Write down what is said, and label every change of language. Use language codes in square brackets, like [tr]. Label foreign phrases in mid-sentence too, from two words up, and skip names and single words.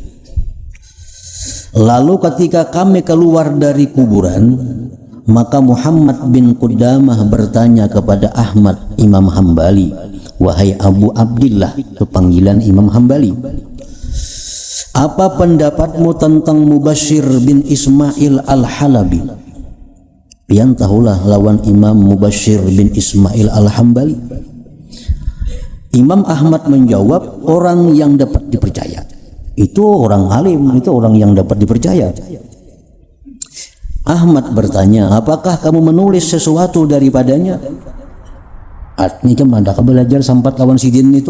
[id] Lalu ketika kami keluar dari kuburan, maka Muhammad bin Qudamah bertanya kepada Ahmad Imam Hambali, wahai Abu Abdillah, itu panggilan Imam Hambali, apa pendapatmu tentang Mubashir bin Ismail Al-Halabi? [bjn] Pian tahulah lawan Imam Mubashir bin Ismail Al-Hambali. [id] Imam Ahmad menjawab, orang yang dapat dipercaya. Itu orang alim, itu orang yang dapat dipercaya. Ahmad bertanya, apakah kamu menulis sesuatu daripadanya? [bjn] Ini kan ada belajar sampat lawan sidin itu.